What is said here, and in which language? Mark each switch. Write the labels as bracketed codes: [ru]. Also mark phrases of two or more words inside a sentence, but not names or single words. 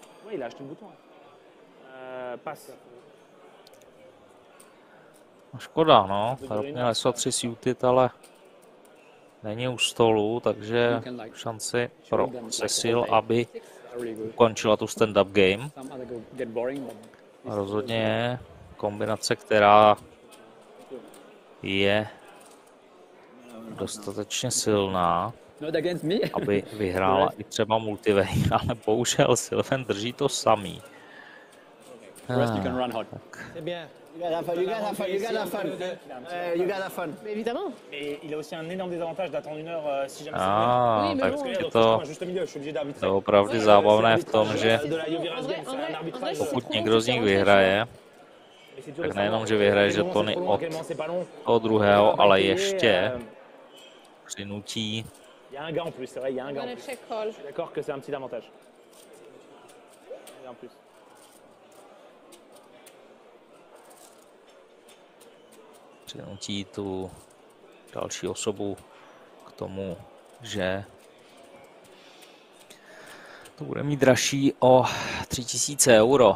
[fr] il a acheté le bouton. Passe. [cs] Škoda, no. Měl SO3 suited, ale není u stolu, takže šanci pro Cecil, aby ukončila tu [en] stand-up game. [cs] Rozhodně je kombinace, která je dostatečně silná, aby vyhrála i třeba multivej, ale bohužel Sylvain drží to samý. [fr] Évidemment. Et il a aussi un énorme désavantage d'attendre une heure si jamais c'est [cs] tak je to opravdu zábavné v tom, že pokud někdo z nich vyhraje, tak nejenom, že vyhraje žetony od toho druhého, ale ještě přinutí tu další osobu k tomu, že to bude mít dražší o 3000 euro.